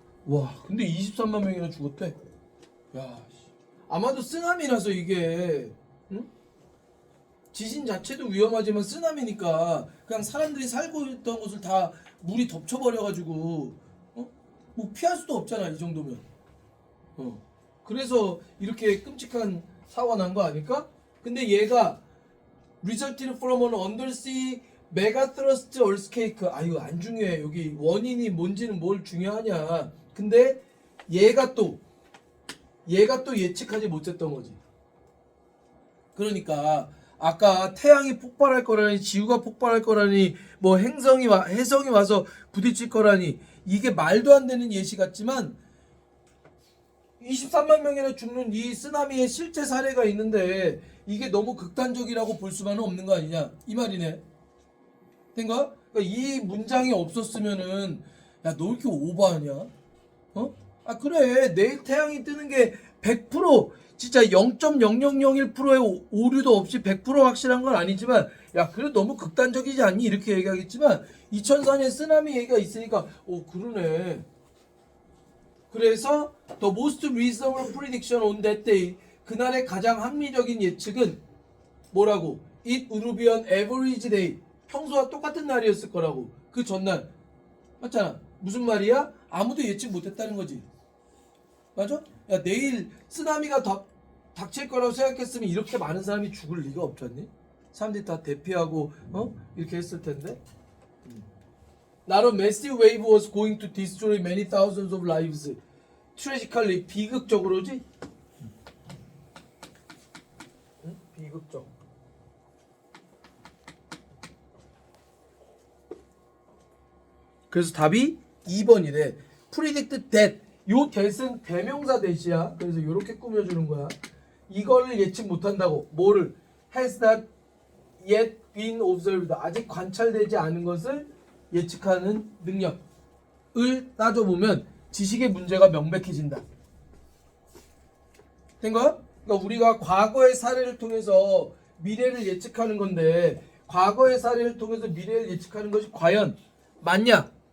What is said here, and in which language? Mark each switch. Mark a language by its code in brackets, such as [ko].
[ko] 와, 근데 23만 명이나 죽었대. 야, 아마도 쓰나미라서 이게 응? 지진 자체도 위험하지만 쓰나미니까 그냥 사람들이 살고 있던 곳을 다 물이 덮쳐버려가지고 뭐 피할 수도 없잖아 이 정도면. 그래서 이렇게 끔찍한 사고가 난 거 아닐까? 근데 얘가 [en] resulted from an undersea megathrust earthquake. [ko] 아 이거 안 중요해. 여기 원인이 뭔지는 뭘 중요하냐. 근데 얘가 또 예측하지 못했던 거지. 그러니까 아까 태양이 폭발할 거라니 지구가 폭발할 거라니 뭐 해성이 와서 부딪힐 거라니 이게 말도 안 되는 예시 같지만 23만 명이나 죽는 이 쓰나미의 실제 사례가 있는데 이게 너무 극단적이라고 볼 수만은 없는 거 아니냐 이 말이네. 된가? 그러니까 이 문장이 없었으면은 야 너 이렇게 오버하냐? 아 그래 내일 태양이 뜨는 게 100% 진짜 0.0001%의 오류도 없이 100% 확실한 건 아니지만 야 그래 너무 극단적이지 않니? 이렇게 얘기하겠지만 2004년 쓰나미 얘기가 있으니까 그러네. [en] 그래서 the most reasonable prediction on that day [ko] 그날의 가장 합리적인 예측은 뭐라고? [en] It would be an average day [ko] 평소와 똑같은 날이었을 거라고. 그 전날 맞잖아. 무슨 말이야? 아무도 예측 못했다는 거지. 맞아? 야 내일 쓰나미가 닥칠 거라고 생각했으면 이렇게 많은 사람이 죽을 리가 없잖니? 사람들이 다 대피하고 이렇게 했을 텐데. [en] Not a massive wave was going to destroy many thousands of lives. [ko] Tragically 비극적으로지? 응? 비극적. 그래서 답이 2번이래. [en] Predict that. [ko] 요 that은 대명사 that이야. 그래서 요렇게 꾸며주는 거야. 이걸 예측 못한다고. 뭐를? [en] Has not yet been observed. [ko] 아직 관찰되지 않은 것을 예측하는 능력을 따져보면 지식의 문제가 명백해진다. 된 거야? 그러니까 우리가 과거의 사례를 통해서 미래를 예측하는 건데 과거의 사례를 통해서 미래를 예측하는 것이 과연 맞냐?